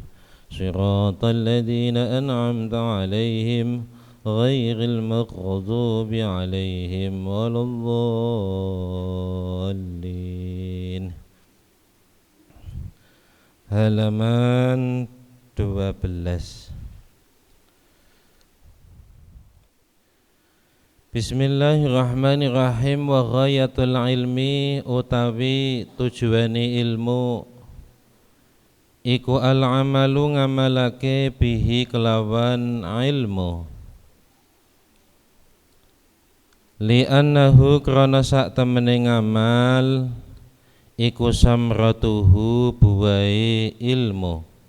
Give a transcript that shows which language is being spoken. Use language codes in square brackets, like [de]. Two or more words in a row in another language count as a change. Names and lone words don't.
[ar] صراط الذين أنعمت عليهم غير المغضوب عليهم ولا الضالين. [id] Halaman 12. [ar] بسم الله الرحمن الرحيم. وغاية العلم [jv] utawi tujuane ilmu iku al-amalu ngamalake bihi kelawan ilmu. Li'annahu krana sak temene ngamal iku samratuhu buwae ilmu.